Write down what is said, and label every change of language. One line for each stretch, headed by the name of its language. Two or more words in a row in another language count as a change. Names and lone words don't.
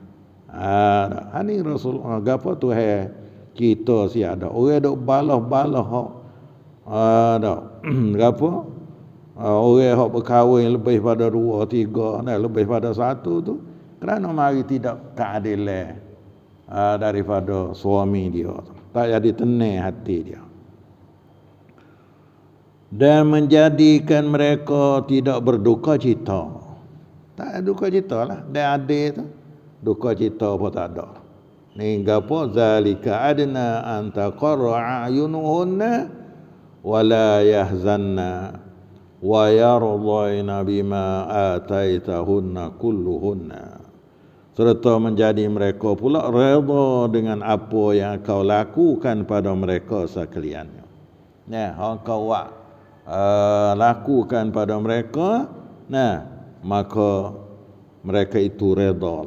Malay: Ini Rasulullah gapo tu kita si ada orang duk balah-balah hak gapo orang hak berkahwin lebih pada 2, 3, lebih pada 1 tu, kerana mari tidak keadilan daripada suami dia, tak jadi tenang hati dia, dan menjadikan mereka tidak berduka cita. Tak ada duka cita lah. Dan adil tu duka cita pun tak ada. Ni gapo?
Arabic: ذلك أدنى أن تقر أعينهن ولا يحزن ويرضين بما آتيتهن كلهن.
Malay: Serta menjadi mereka pula redha dengan apa yang kau lakukan pada mereka sekaliannya. Nah, kau lakukan pada mereka, maka mereka itu redha lah.